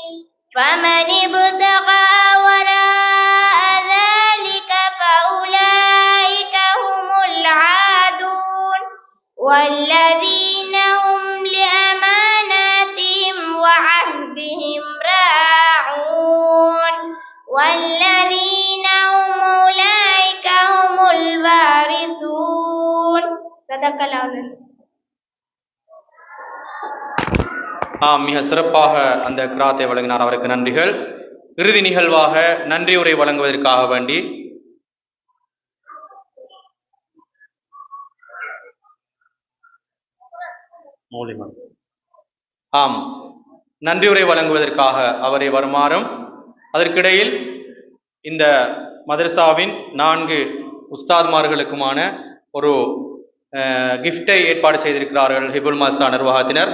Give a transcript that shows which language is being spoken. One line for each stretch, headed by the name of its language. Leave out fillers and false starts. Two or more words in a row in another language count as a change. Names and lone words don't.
Arabic: فمن ابتغى وراء ذلك فأولئك هم العادون والذين هم لأماناتهم وعهدهم راعون والذين هم أولئك هم الوارثون. صدق الله.
Tamil: மிக சிறப்பாக அந்த கிராத்தை வழங்கினார், அவருக்கு நன்றிகள். இறுதி நிகழ்வாக நன்றி உரை வழங்குவதற்காக வேண்டி நன்றியுரை வழங்குவதற்காக அவரை வருமாறும், அதற்கிடையில் இந்த மதரசாவின் 4 உஸ்தாத்மார்களுக்குமான ஒரு கிஃப்டை ஏற்பாடு செய்திருக்கிறார்கள் ஹிபுல் மதரசா நிர்வாகத்தினர்.